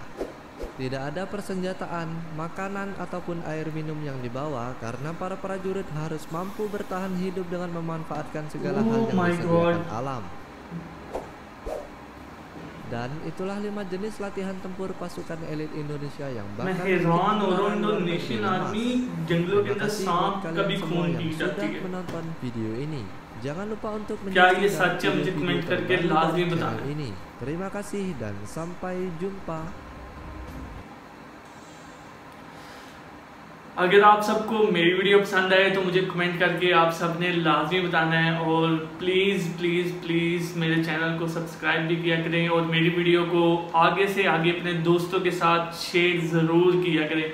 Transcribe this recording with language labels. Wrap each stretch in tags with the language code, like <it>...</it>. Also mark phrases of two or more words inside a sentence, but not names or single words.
<id>Tidak ada persenjataan, makanan ataupun air minum yang dibawa karena para prajurit harus mampu bertahan hidup dengan memanfaatkan segala hal yang disediakan alam. Dan itulah 5 jenis latihan tempur pasukan elit Indonesia yang bakal</id> <en>Indonesian Army</en> <hi>जंगलों के अंदर सांप कभी खून पी जाती है।</hi> <id>menonton video ini. Jangan lupa untuk</id> <hi>क्या ये सच है मुझे कमेंट करके लाजमी बताना।</hi> <id>ini. Terima kasih dan sampai jumpa.</id> <hi>अगर आप सबको मेरी वीडियो पसंद आए तो मुझे कमेंट करके आप सब ने लाजमी बताना है, और प्लीज़ प्लीज़ प्लीज़ मेरे चैनल को सब्सक्राइब भी किया करें और मेरी वीडियो को आगे से आगे अपने दोस्तों के साथ शेयर ज़रूर किया करें।</hi>